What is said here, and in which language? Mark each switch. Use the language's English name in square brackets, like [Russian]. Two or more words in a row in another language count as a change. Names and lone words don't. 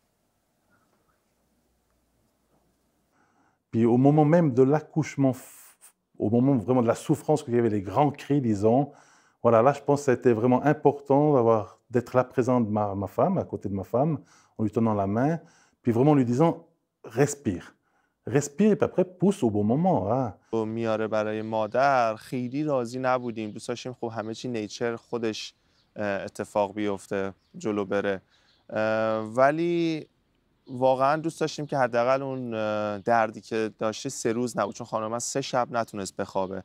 [French] Puis au moment même de l'accouchement, au moment vraiment de la souffrance, qu'il y avait les grands cris, disons, voilà, là je pense que c'était vraiment important d'être là présent de ma femme, à côté de ma femme, en lui tenant la main, puis vraiment en lui disant respire. Respire et puis après pousse au bon moment. Hein. [Persian] میاره برای مادر خیلی راضی نبودیم. دوست داشتیم خب همه چی نیچر خودش اتفاق بیفته جلو بره. ولی واقعا دوست داشتیم که حداقل اون دردی که داشته 3 روز نبود، چون خانم من 3 شب نتونست بخوابه.